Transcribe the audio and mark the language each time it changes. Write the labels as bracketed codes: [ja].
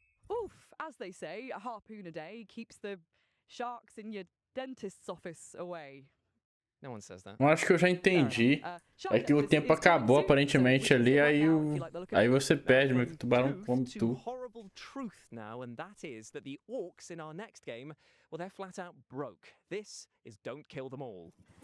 [en] Oof, as they say, a harpoon a day keeps the sharks in your dentist's office away. No one says that. [pt] Eu acho que eu já entendi. É que o tempo acabou aparentemente ali, aí você perde, mas o tubarão come tudo. [en] Horrible truth now, and that is that the orcs in our next game, well, they're flat out broke. This is Don't Kill Them All.